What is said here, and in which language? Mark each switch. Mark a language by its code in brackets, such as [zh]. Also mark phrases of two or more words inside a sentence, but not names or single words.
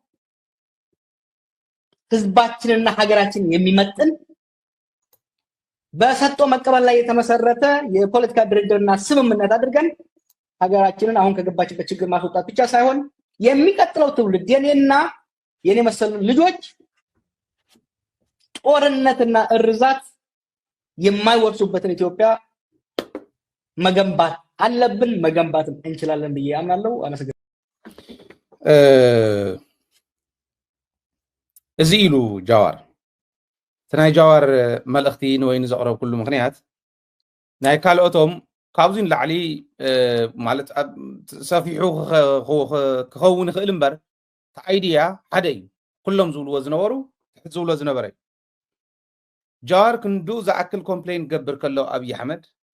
[am] ህዝባችንና ሀገራችንን የሚመጥን በሰጥቶ መቀበል ላይ የተመሰረተ የፖለቲካ ድርድርና ስምምነት አድርገን ሀገራችንን አሁን ከገባችበት ችግር ማስወጣት ብቻ ሳይሆን የሚቀጥለው ትውልድ የኔና የኔ መሰሉ ልጆች ጦርነትና እርዛት የማይወርሱበትን ኢትዮጵያ መገንባት አለብን መገንባትም እንችላለን ብዬ አምናለሁ። አመሰግናለሁ። [ti] እዚ ኢሉ ጃዋር ተናይ ጃዋር መልእኽቲ ንወይኒ ዘቕረብ ኩሉ ምክንያት ናይ ካልኦቶም ካብዙን ላዕሊ ማለት ሰፊሑ ክኸውን ይኽእል እምበር ተኣይድያ ሓደ እዩ ኩሎም ዝብልዎ ዝነበሩ ዝብሎ ዝነበረ እዩ ጃዋር ክንዱ ዝኣክል ኮምፕሌን ገብር ከሎ ኣብይ ኣሕመድ